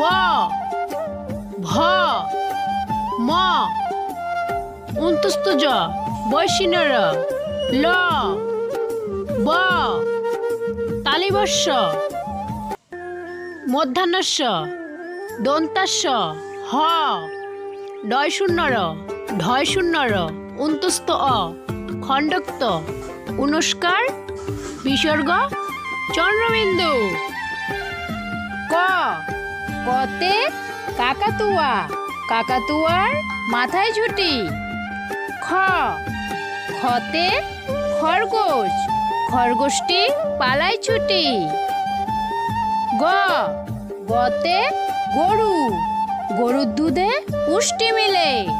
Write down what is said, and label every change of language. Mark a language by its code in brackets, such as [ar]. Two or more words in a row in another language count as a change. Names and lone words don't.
[bn] ভ, ম, অন্তস্থ জ, বৈষ্ণর, ল, ব, তালিবস্য, মূর্ধন্যস্য, দন্তাস্য, হ, ডয় শূন্যর, ঢয় শূন্যর, অন্তস্থ অ, খণ্ডক্ত, অনুস্কার, বিসর্গ, চন্দ্রবিন্দু। ক, কতে কাকাতুয়া, কাকাতুয়ার মাথায় ঝুঁটি। খ, খতে খরগোশ, খরগোশটি পালায় ছুটি। গ, গতে গরু, গরুর দুধে পুষ্টি মিলে।